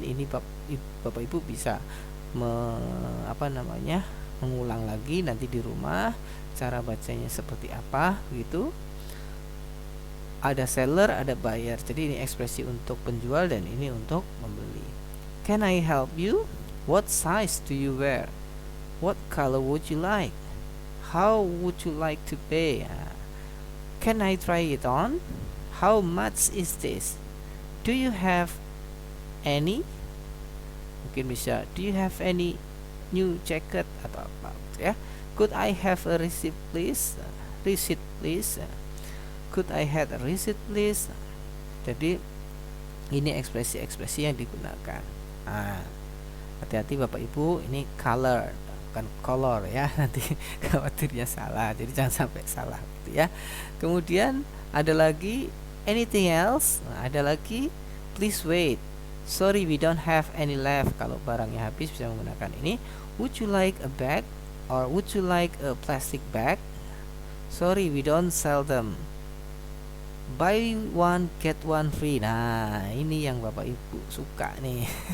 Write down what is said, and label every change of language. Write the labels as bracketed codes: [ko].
[id] Ini Bapak Ibu bisa mengulang lagi nanti di rumah cara bacanya seperti apa gitu. Ada seller, ada buyer. Jadi ini ekspresi untuk penjual dan ini untuk membeli. [en] Can I help you? What size do you wear? What color would you like? How would you like to pay? Can I try it on? How much is this? Do you have any? [id] Mungkin bisa, [en] do you have any new jacket [id] atau apa ya. [en] Could I have a receipt please? Receipt please. Could I have a receipt please? [id] Jadi ini ekspresi-ekspresi yang digunakan. Nah, hati-hati Bapak Ibu, ini color bukan color ya, nanti khawatirnya salah. Jadi jangan sampai salah gitu ya. Kemudian ada lagi [en] anything else? [id] Nah, ada lagi [en] please wait. Sorry we don't have any left. [id] Kalau barangnya habis bisa menggunakan ini. [en] Would you like a bag? Or would you like a plastic bag? Sorry we don't sell them. buy one get one free. [id] Nah, ini yang Bapak Ibu suka nih.